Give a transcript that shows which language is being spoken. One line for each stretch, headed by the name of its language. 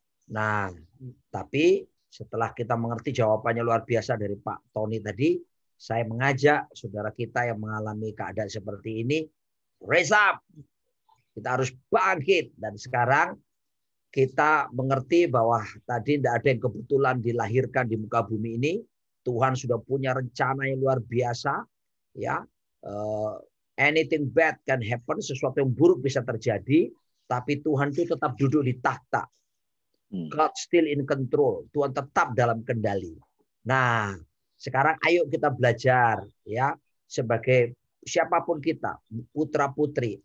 Indonesian: Nah, tapi setelah kita mengerti jawabannya luar biasa dari Pak Tony tadi, saya mengajak saudara kita yang mengalami keadaan seperti ini,
English: raise up.
Indonesian: Kita harus bangkit. Dan sekarang kita mengerti bahwa tadi tidak ada yang kebetulan dilahirkan di muka bumi ini. Tuhan sudah punya rencana yang luar biasa.
English: Ya, anything bad can happen.
Indonesian: Sesuatu yang buruk bisa terjadi. Tapi Tuhan itu tetap duduk di takhta.
English: God still in control.
Indonesian: Tuhan tetap dalam kendali. Nah, sekarang ayo kita belajar ya sebagai siapapun kita, putra putri.